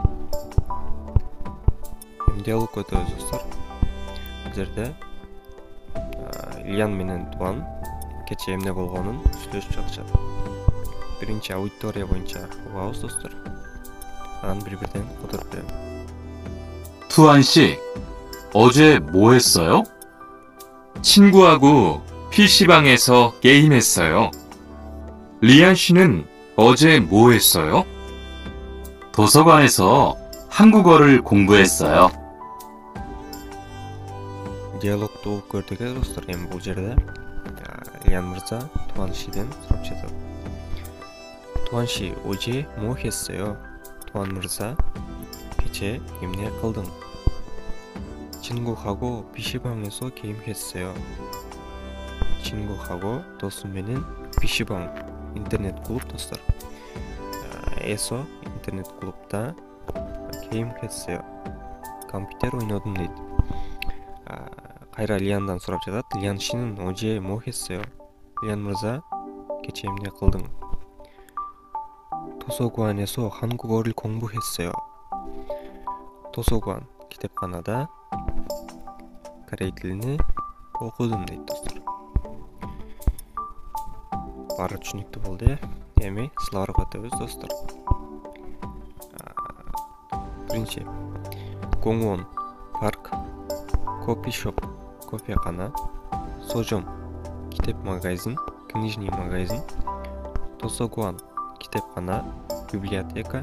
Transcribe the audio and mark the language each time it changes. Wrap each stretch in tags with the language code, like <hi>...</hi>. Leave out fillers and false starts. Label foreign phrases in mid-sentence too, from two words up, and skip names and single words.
<ky>Эми диалог өтөбүз достор. Бул жерде Ильян менен Туан кече эмне болгонун сүйлөшүп жатышат. Биринчи аудитория боюнча угабыз достор. Анан бири-бирден которуп берем.</ky> <ko>투안 씨, 어제 뭐 했어요? 친구하고 PC방에서 게임했어요. 리안 씨는 어제 뭐 했어요? 도서관에서 한국어를 공부했어요.</ko> <ky>Диалогду угуп көрдүк достор. Эми бул жерде Ильян мырза Туан Шиден сурап жатат. Туан Ши,</ky> <ko>어제 뭐 했어요?</ko> <ky>Туан мырза, кече эмне кылдың?</ky> <ko>친구하고 PC방에서 게임했어요.</ko> <ky>친구하고 досум менен PC방 интернет клуб достор. эссо интернет клубда 게임했어요. компьютер ойнодум дейт. Кайра Ильяндан сурап жатат.</ky> <ko>Ильян 씨는 어제 뭐 했어요?</ko> <ky>Ильян мырза, кече эмне кылдың?</ky> <ko>도서관에서 한국어를 공부했어요.</ko> <ky>도서관 китепканада корей тилини окудум дейт достор. Баары түшүнүктүү болду. Эми сыларга өтөбүз достор. Биринчи: Коңуон парк, кофешоп кофекана, сожом китеп магазин,</ky> <ru>книжный магазин,</ru> <ky>тосогуан китепкана, библиотека.</ky>